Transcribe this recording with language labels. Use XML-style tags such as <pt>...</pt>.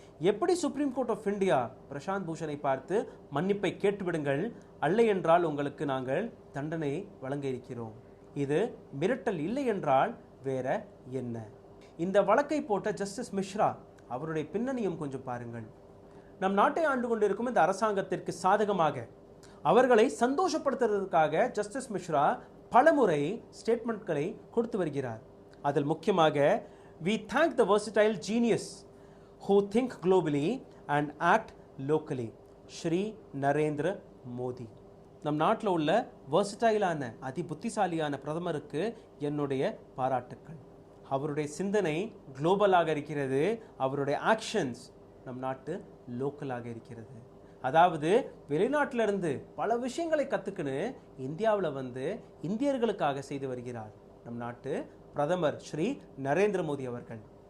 <ta>எப்படி supreme court of India Prashanth பூஷனை பார்த்து மன்னிப்பை கேட்டுவிடுங்கள், அல்ல என்றால் உங்களுக்கு நாங்கள் தண்டனை வழங்க இருக்கிறோம், இது மிரட்டல் இல்லை என்றால் வேற என்ன? இந்த வழக்கை போட்ட ஜஸ்டிஸ் மிஸ்ரா அவருடைய பின்னணியும் கொஞ்சம் பாருங்கள். நம் நாட்டை ஆண்டு கொண்டிருக்கும் இந்த அரசாங்கத்திற்கு சாதகமாக அவர்களை சந்தோஷப்படுத்துவதற்காக ஜஸ்டிஸ் மிஸ்ரா பலமுறை ஸ்டேட்மெண்ட்களை கொடுத்து வருகிறார். அதில் முக்கியமாக</ta> <en>we thank the versatile genius who think globally and act locally, Shri Narendra Modi.</en> <ta>நம் நாட்டில் உள்ள வெர்சடைலான அதி புத்திசாலியான பிரதமருக்கு என்னுடைய பாராட்டுக்கள். அவருடைய சிந்தனை குளோபலாக இருக்கிறது, அவருடைய ஆக்ஷன்ஸ் நம் நாட்டு லோக்கலாக இருக்கிறது. அதாவது வெளிநாட்டிலிருந்து பல விஷயங்களை கற்றுக்குன்னு இந்தியாவில் வந்து இந்தியர்களுக்காக செய்து வருகிறார் நம் நாட்டு பிரதமர் ஸ்ரீ நரேந்திர மோடி அவர்கள்.</ta>